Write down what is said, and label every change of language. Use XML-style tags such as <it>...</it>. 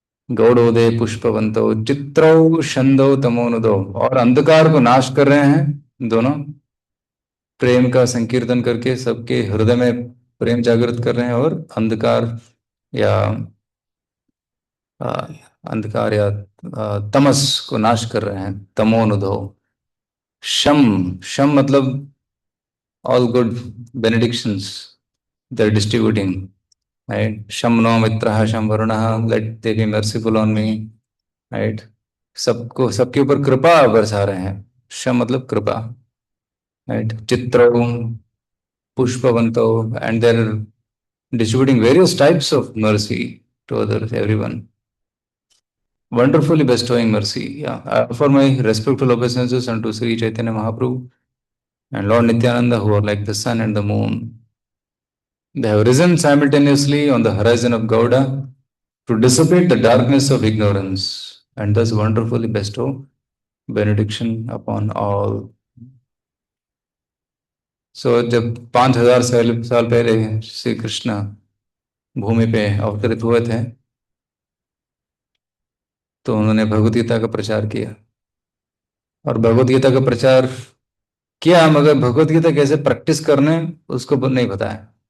<sa>गौड़ोदे पुष्पवंतो चित्रौ छंदो तमोनुदो,</sa> <hi>और अंधकार को नाश कर रहे हैं दोनों, प्रेम का संकीर्तन करके सबके हृदय में प्रेम जागृत कर रहे हैं, और अंधकार या आ, अंधकार या तमस को नाश कर रहे हैं,</hi> <sa>तमोनुदो।</sa> <en>शम, शम</en> <hi>मतलब</hi> <en>All good benedictions they're distributing, right?</en> <sa>Sham no mitraha sham varunaha,</sa> <en>let they be merciful on me, right?</en> <hi>सबको सबके ऊपर कृपा बरसा रहे हैं। शम मतलब कृपा,</hi> <en>right?</en> <sa>चित्रो पुष्पवंतो,</sa> <en>and they're distributing various types of mercy to others, everyone. Wonderfully bestowing mercy. Yeah. For my respectful obeisances unto Sri Chaitanya Mahaprabhu and Lord Nityananda, who are like the sun and the moon. They have risen simultaneously on the horizon of Gauda to dissipate the darkness of ignorance and thus wonderfully bestow benediction upon all. So,</en> <hi>जब 5,000 साल पहले श्री कृष्ण भूमि पे अवतरित हुए थे, तो उन्होंने भगवत गीता का प्रचार किया, और भगवत गीता का प्रचार किया, मगर भगवत गीता कैसे प्रैक्टिस करने उसको नहीं बताया।</hi>